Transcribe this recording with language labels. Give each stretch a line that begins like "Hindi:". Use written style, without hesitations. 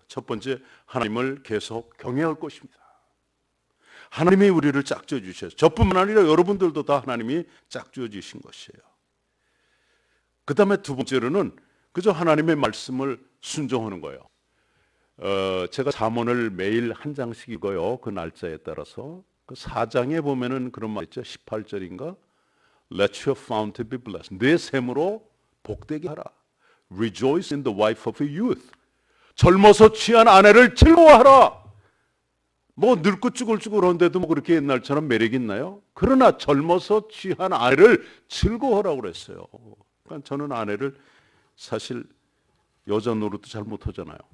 Korean: 첫 번째, 하나님을 계속 경외할 것입니다. 하나님이 우리를 짝지어 주셔서, 저뿐만 아니라 여러분들도 다 하나님이 짝지어 주신 것이에요. 그 다음에 두 번째로는 그저 하나님의 말씀을 순종하는 거예요. 제가 잠언을 매일 한 장씩 읽어요. 그 날짜에 따라서. 그 4장에 보면은 그런 말 있죠. 18절인가?
English: Let your fountain be blessed.
Korean: 내 샘으로 복되게 하라.
English: Rejoice in the wife of your youth.
Korean: 젊어서 취한 아내를 즐거워하라. 뭐 늙고 쭈글쭈글한데도 뭐 그렇게 옛날처럼 매력 있나요? 그러나 젊어서 취한 아내를 즐거워하라고 그랬어요. 그러니까 저는 아내를 사실 여자 노릇도 잘 못하잖아요.